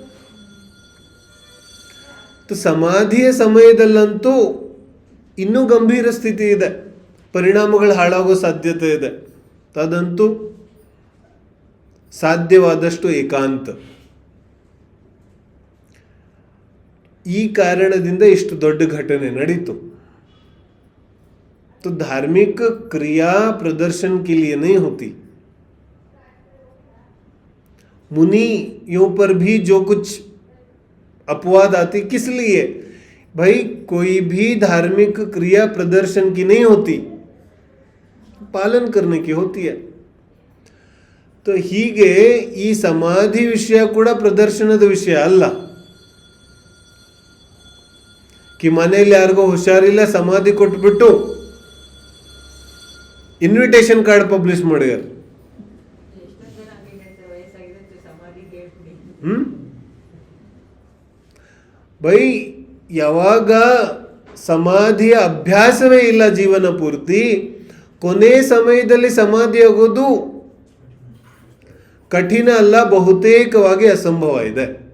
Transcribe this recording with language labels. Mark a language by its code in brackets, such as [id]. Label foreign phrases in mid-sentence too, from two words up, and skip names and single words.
[kn] ಸಮಾಧಿಯ ಸಮಯದಲ್ಲಂತೂ ಇನ್ನೂ ಗಂಭೀರ ಸ್ಥಿತಿ ಇದೆ, ಪರಿಣಾಮಗಳು ಹಾಳಾಗೋ ಸಾಧ್ಯತೆ ಇದೆ. ಅದಂತೂ ಸಾಧ್ಯವಾದಷ್ಟು ಏಕಾಂತ. ಈ ಕಾರಣದಿಂದ ಇಷ್ಟು ದೊಡ್ಡ घटನೆ ನಡೀತು. [hi] तो धार्मिक क्रिया प्रदर्शन के लिए नहीं होती. मुनियों पर भी जो कुछ अपवाद आती, किस लिए? भाई कोई भी धार्मिक क्रिया प्रदर्शन की नहीं होती, पालन करने की होती है. [kn] तो ಹೀಗೆ ಈ ಸಮಾಧಿ ವಿಷಯ ಕೂಡ ಪ್ರದರ್ಶನದ ವಿಷಯ ಅಲ್ಲ. कि ಮನೆಯಲ್ಲಿ ಯಾರಿಗೋ ಹುಷಾರಿಲ್ಲ, ಸಮಾಧಿ ಕೊಟ್ಬಿಟ್ಟು [en] invitation card publish [kn] ಮಾಡ್ಯಾರ. ಬೈ ಯಾವಾಗ ಸಮಾಧಿಯ ಅಭ್ಯಾಸವೇ ಇಲ್ಲ ಜೀವನ ಪೂರ್ತಿ, ಕೊನೆ ಸಮಯದಲ್ಲಿ ಸಮಾಧಿ ಆಗೋದು ಕಠಿಣ ಅಲ್ಲ, ಬಹುತೇಕವಾಗಿ ಅಸಂಭವ ಇದೆ.